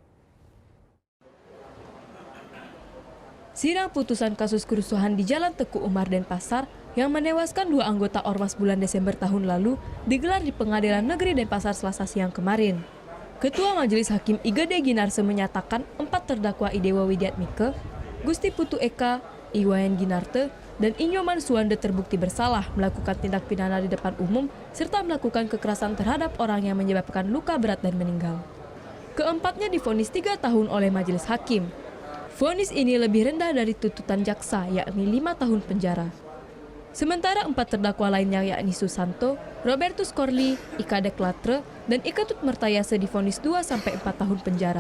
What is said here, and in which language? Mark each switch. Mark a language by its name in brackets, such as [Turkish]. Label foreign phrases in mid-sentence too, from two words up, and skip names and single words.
[Indonesian] Sidang putusan kasus kerusuhan di Jalan Teku Umar Denpasar yang menewaskan 2 anggota Ormas bulan Desember tahun lalu digelar di Pengadilan Negeri Denpasar Selasa siang kemarin. Ketua Majelis Hakim Igede Ginarse menyatakan 4 terdakwa Idewa Widiatmike, Gusti Putu Eka, Iwayan Ginarte, dan Inyoman Suwande terbukti bersalah melakukan tindak pidana di depan umum serta melakukan kekerasan terhadap orang yang menyebabkan luka berat dan meninggal. Keempatnya divonis 3 tahun oleh Majelis Hakim. Vonis ini lebih rendah dari tuntutan jaksa, yakni 5 tahun penjara. Sementara 4 terdakwa lainnya yakni Susanto, Robertus Corli, Ika Deklatre, dan Iketut Mertayase divonis 2-4 tahun penjara.